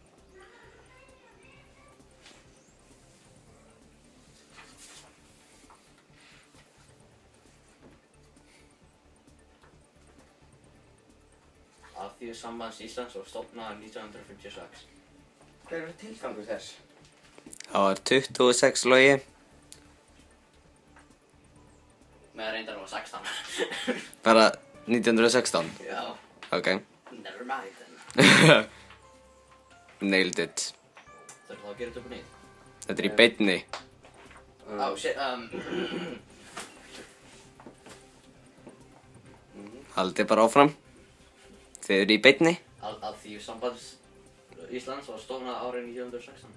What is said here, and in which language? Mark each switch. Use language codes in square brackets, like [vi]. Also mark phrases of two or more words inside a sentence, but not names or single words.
[is] Alþýðusambands Íslands var stofnað 1956. Hver er tilgangur þess? Það var 26 Logi. Með reyndar var 16. Bara 1916? Já. Ok. [en] Never mind then. Nailed it. [is] Þurfum þá að gera þetta upp og nýtt? Þetta er í beinni. [en] Oh shit, [is] Haldið bara áfram. Þið eru í beinni. Alþýðusambands Íslands var stofnað árið 1916.